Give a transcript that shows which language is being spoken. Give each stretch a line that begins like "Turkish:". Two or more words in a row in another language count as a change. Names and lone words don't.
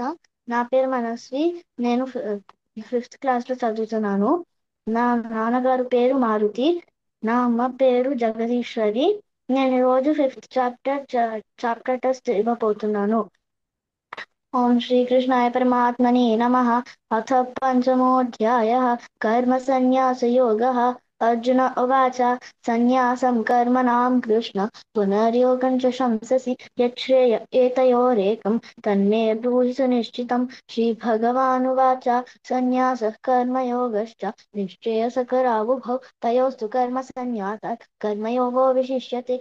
Telugu: నా పేరు మనస్వి. నేను
English: fifth class
Telugu: లో చదువుతున్నాను. నా నాన్నగారు పేరు మారుతి. నా అమ్మ పేరు జగదీశ్వరి. నేను ఈరోజు
English: fifth chapter test
Telugu: ఇవ్వబోతున్నాను.
Sanskrit: ఓం శ్రీకృష్ణాయ పరమాత్మనే నమః. అథ పంచమోऽధ్యాయः कर्मसन्न्यासयोगः। अर्जुन उवाच सन्न्यासं कर्मणां कृष्ण पुनर्योगं च शंससि यच्छ्रेय एतयोरेकं तन्मे ब्रूहि सुनिश्चितं। श्रीभगवानुवाच सन्न्यासः कर्मयोगश्च निश्चयसकरावुभौ तयोस्तु कर्मसन्न्यासात् कर्मयोगो विशिष्यते।